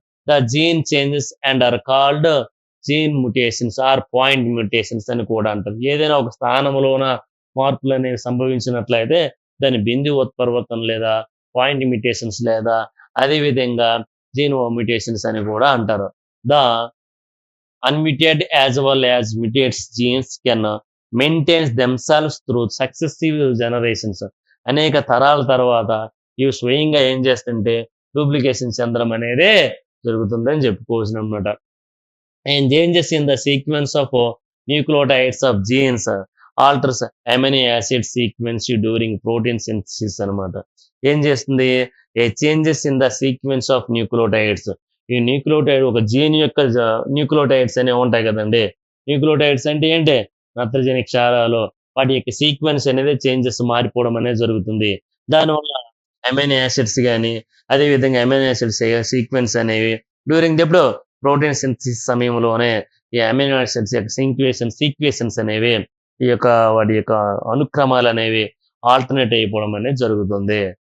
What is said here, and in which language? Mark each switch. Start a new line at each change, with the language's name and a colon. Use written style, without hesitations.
English: the gene changes and are called gene mutations or point mutations
Telugu: అని కూడా అంటారు. ఏదైనా ఒక స్థానంలోన మార్పులు అనేవి సంభవించినట్లయితే దాని బిందు ఉత్పరివర్తన లేదా పాయింట్ మ్యుటేషన్స్ లేదా అదే విధంగా జీన్ మ్యుటేషన్స్ అని కూడా అంటారు.
English: The unmuted as well as mutates genes can maintain themselves through successive generations.
Telugu: అనేక తరాల తర్వాత ఇవి స్వయంగా ఏం చేస్తుంటే డూప్లికేషన్ చెందడం అనేది జరుగుతుందని చెప్పుకోవచ్చు అనమాట.
English: And changes in the sequence of nucleotides of genes alters amino acid sequence during protein synthesis
Telugu: అనమాట. ఏం చేస్తుంది?
English: A changes in the sequence of nucleotides.
Telugu: ఈ న్యూక్లియోటైడ్ ఒక జీన్ యొక్క న్యూక్లియోటైడ్స్ అనేవి ఉంటాయి కదండి. న్యూక్లియోటైడ్స్ అంటే ఏంటి? నత్రజని క్షారాలు. వాటి యొక్క సీక్వెన్స్ అనేది చేంజెస్ మారిపోవడం అనేది జరుగుతుంది. దానివల్ల అమైనో యాసిడ్స్ కానీ అదేవిధంగా అమైనో యాసిడ్స్ సీక్వెన్స్ అనేవి డ్యూరింగ్ ఎప్పుడు ప్రోటీన్ సింథసిస్ సమయంలోనే ఈ అమైనో యాసిడ్స్ యొక్క సీక్వెన్స్ అనేవి ఈ యొక్క వాటి యొక్క అనుక్రమాలు అనేవి ఆల్టర్నేట్ అయిపోవడం అనేది జరుగుతుంది.